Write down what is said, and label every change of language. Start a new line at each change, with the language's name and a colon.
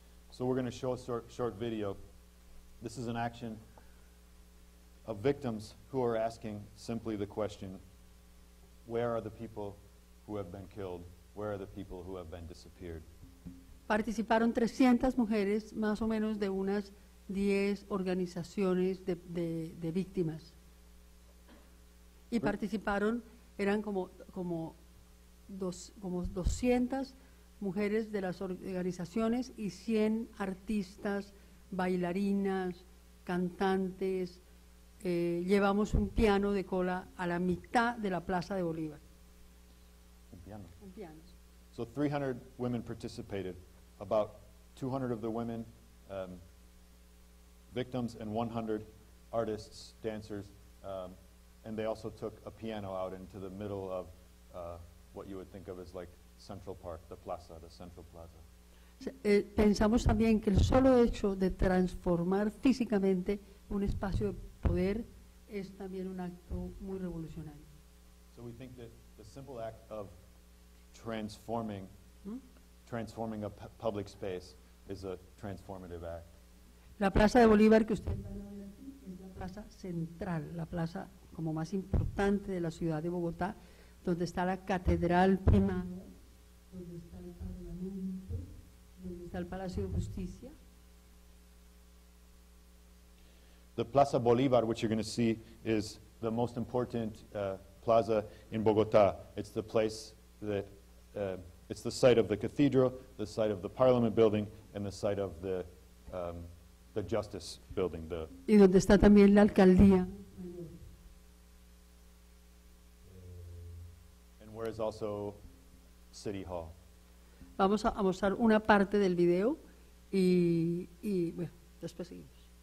English: So we're going to show a short video. This is an action of victims who are asking simply the question, where are the people who have been killed? Where are the people who have been disappeared?
Spanish: Participaron 300 mujeres, más o menos de unas 10 organizaciones de víctimas. Y participaron, eran como 200 mujeres de las organizaciones y 100 artistas, bailarinas, cantantes. Llevamos un piano de cola a la mitad de la Plaza de Bolívar. Un piano. Un piano.
English: So 300 women participated, about 200 of the women victims and 100 artists, dancers, and they also took a piano out into the middle of what you would think of as like Central Park, the plaza, the Central Plaza.
Spanish: Pensamos también que el solo hecho de transformar físicamente un espacio de poder es también un acto muy revolucionario.
English: So we think that the simple act of transforming a public space is a transformative act.
Spanish: La Plaza de Bolívar que ustedes van a ver aquí es la plaza central, la plaza como más importante de la ciudad de Bogotá, donde está la catedral primaria, donde está el Parlamento, donde está el Palacio de Justicia.
English: The Plaza Bolívar, which you're going to see, is the most important plaza in Bogotá. It's the place that, it's the site of the cathedral, the site of the Parliament building, and the site of the Justice building.
Spanish: Y donde está también la alcaldía.
English: And where is also City Hall.
Spanish: Vamos a mostrar una parte del video y bueno, después seguimos.